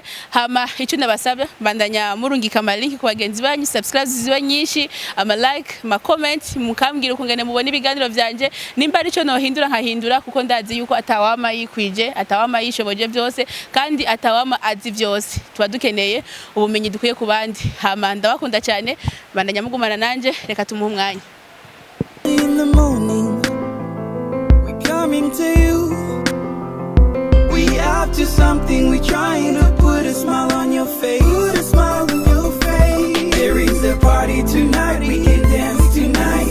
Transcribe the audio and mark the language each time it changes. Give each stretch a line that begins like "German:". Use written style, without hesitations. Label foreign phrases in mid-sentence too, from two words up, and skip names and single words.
Rundi: Hama icyo nabasabye bandanya murungika ama link ku bagenzi banyu, subscribe ziba nyinshi, ama like, ma comment, mukambwira ukungene mubona ibiganiro byanje. Nimba ari cyo nohindura nkahindura, kuko ndazi yuko atawama yikwije, atawama yishoboje byose, kandi atawama azi byose. Tuba dukeneye ubumenyi dukwiye ku bandi. Hama ndabakunda cyane, bandanya mugumana nanje, reka tumuhe umwanya.
English: In the morning, we're coming to you. We up to something, we're trying to put a smile on your face. Put a smile on your face. There is a party tonight, we can dance tonight.